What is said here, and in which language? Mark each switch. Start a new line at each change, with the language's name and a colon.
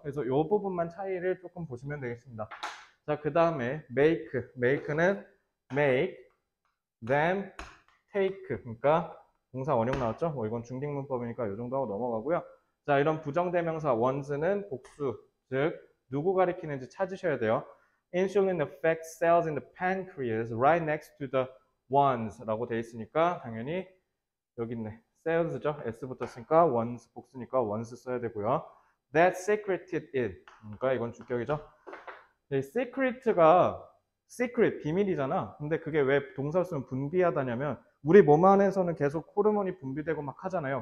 Korean: 그래서 이 부분만 차이를 조금 보시면 되겠습니다. 자, 그 다음에 make는 make, then take. 그러니까 동사 원형 나왔죠? 뭐 이건 중딩문법이니까 이 정도 하고 넘어가고요. 자, 이런 부정대명사 ones는 복수, 즉 누구 가리키는지 찾으셔야 돼요.
English: Insulin affects cells in the pancreas right next to the ones
Korean: 라고 돼 있으니까 당연히 여기 있네. cells죠. S 붙었으니까 ones 복수니까 ones 써야 되고요.
English: That secreted it.
Korean: 그러니까 이건 주격이죠. secret가 secret, 비밀이잖아. 근데 그게 왜 동사로 쓰면 분비하다냐면 우리 몸 안에서는 계속 호르몬이 분비되고 막 하잖아요.